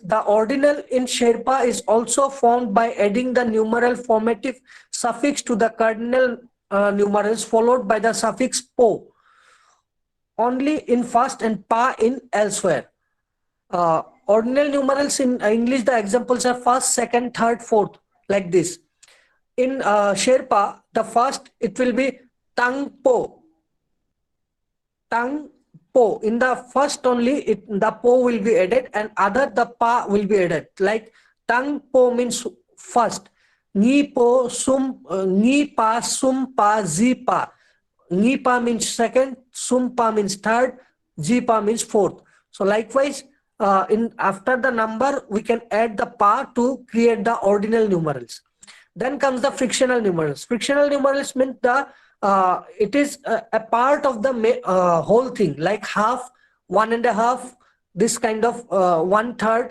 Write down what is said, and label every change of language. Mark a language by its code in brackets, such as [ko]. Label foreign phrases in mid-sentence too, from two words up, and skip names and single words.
[en] The ordinal in Sherpa is also formed by adding the numeral formative suffix to the cardinal numerals, followed by the suffix po only in first and pa in elsewhere. Ordinal numerals in English, the examples are first, second, third, fourth, like this. In Sherpa, the first, it will be [xsr] tang po. Tang po. [en] In the first only, the po will be added, and other, the pa will be added. Like [xsr] tang po [en] means first. [xsr] Ni po, ni pa, sum pa, zi pa. Ni pa [en] means second, [xsr] sum pa [en] means third, [xsr] zi pa [en] means fourth. So likewise, after the number, we can add the pa to create the ordinal numerals. Then comes the frictional numerals. Frictional numerals means it is a part of the whole thing, like half, 1.5, this kind of 1/3.